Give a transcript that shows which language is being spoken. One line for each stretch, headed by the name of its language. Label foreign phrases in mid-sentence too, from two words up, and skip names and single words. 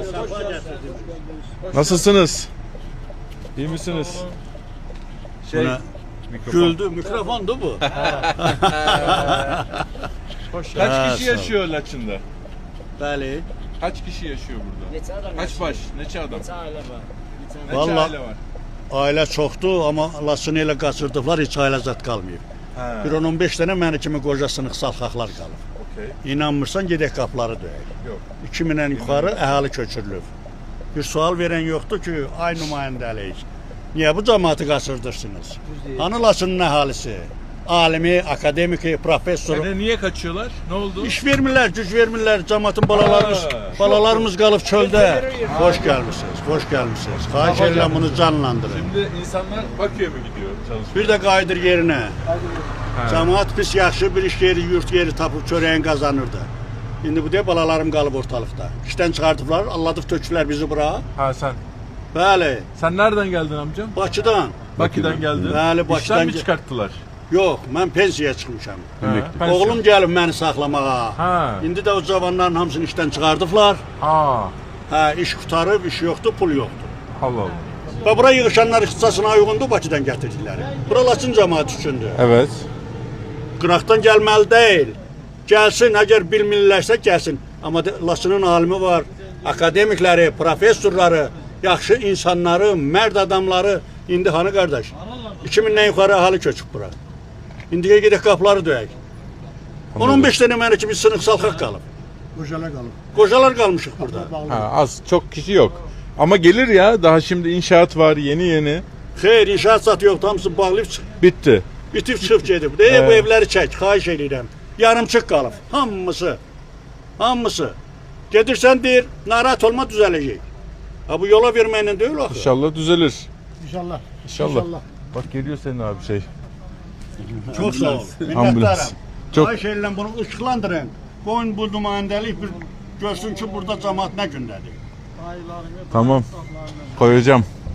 Turkish: Nasılsınız? İyi misiniz? Güldü. Mikrofondu bu. Kaç kişi yaşıyor Laçın'da?
Azerbaijani: Bəli.
Turkish: Kaç kişi yaşıyor burada? Kaç baş?
Azerbaijani: Neçə adam? Neçə Vallahi
Turkish: aile var?
Azerbaijani: ailə çoxdur, amma Laçını elə qaçırdıblar, heç ailə zat qalmayıb. Bir 10-15 dənə məni kimi qoca sınıq salxaqlar qalıb. Okay. İnanmırsan, gedək qapıları döyək.
Turkish: Yok.
Azerbaijani: 2000-dən yuxarı əhali köçürülüb. Bir sual verən yoxdur ki, ay nümayəndəlik. Niyə bu cəmaatı qaçırdırsınız? Hani Laçının əhalisi? Alimi, akademiki, professoru.
Turkish: Yani niye kaçıyorlar? Ne oldu?
Azerbaijani: İş vermirlər, güc vermirlər. Cəmaatın balalarımız qalıb çöldə. Xoş gəlmisiniz, xoş gəlmisiniz. Xahiş edirəm bunu canlandırın.
Turkish: Şimdi insanlar Bakü'ye mi gidiyor çalışmaya?
Azerbaijani: Bir də qayıdır yerinə. Cəmaat pis yaxşı bir iş yeri, yurt yeri tapıb çörəyin qazanırdı. İndi bu deyə balalarım qalıb ortalıqda. İşdən çıxardıblar, alladıb tökülər bizi bura.
Turkish: Ha sen.
Azerbaijani: Bəli,
Turkish: Sen nereden geldin amcam?
Azerbaijani: Bakıdan.
Turkish: Bakü'den geldin.
Azerbaijani: Bəli,
Turkish: İşten
Azerbaijani: Bakıdan
Turkish: mi çıkarttılar?
Azerbaijani: Yox, mən pensiyaya çıxmışam.
Turkish: Pensiyon.
Azerbaijani: Oğlum gəlib məni saxlamağa. Ha. İndi də o cavanların hamısını işdən çıxardıblar. Aa. Hə, iş qutarıb, iş yoxdur, pul yoxdur.
Turkish: Allah Allah.
Azerbaijani: Və bura yığışanlar ixtisasına uyğundur, Bakıdan gətirdilər. Bura Laçın cəmaəti üçündür.
Turkish: Evet.
Azerbaijani: Qıraqdan gəlməli deyil. Gəlsin, əgər bilmirlərsə gəlsin. Amma Laçının alimi var, akademikləri, professorları, yaxşı insanları, mərd adamları. İndi hanı qardaş? 2000-dən yuxarı əhali köçüb bura. İndiyə gedək qapıları döyək. 10-15 dənə mənə kimi sınıq salxaq qalıb. Qocalar qalıb. Qocalar qalmışıq burada.
Turkish: Ha, az çok kişi yok. Ama gelir ya, daha şimdi inşaat var yeni.
Azerbaijani: Xeyr, inşaat satı yoxdur, hamısı bağlayıb
Turkish: Bitti.
Azerbaijani: bitib çıxıb gedib. Bu evləri çək, xahiş edirəm. Yarımçıq qalıb, hamısı. Hamısı. Gedirsən deyir, narahat olma düzələcək. Ha bu yola verməklə deyil axı.
Turkish: İnşallah düzelir. İnşallah. İnşallah. Bak geliyor senin abi şey.
Azerbaijani: Çox sağ ol. Ambulans. Minnətdaram.
Turkish: Çok
Azerbaijani: Xahiş edirəm bunu ışıqlandırın. Qoyun bu nümayəndəlik bir görsün ki burada cəmaat nə gündədir.
Turkish: tamam. Koyacağım.